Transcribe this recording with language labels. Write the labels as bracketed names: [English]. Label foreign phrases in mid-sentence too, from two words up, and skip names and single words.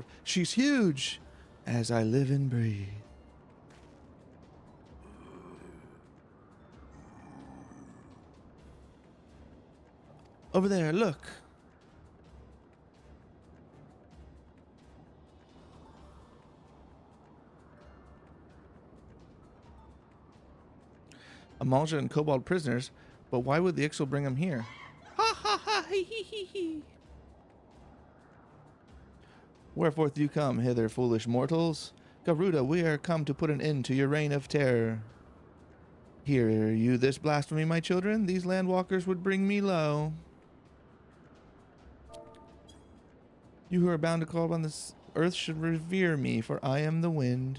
[English] She's huge. As I live and breathe. Over there, look. Amalja and Kobold prisoners, but why would the Ixal bring them here? Ha ha ha hee hee hee hee. Wherefore do you come hither, foolish mortals? Garuda, we are come to put an end to your reign of terror. Hear you this blasphemy, my children? These landwalkers would bring me low. You who are bound to call upon this earth should revere me, for I am the wind.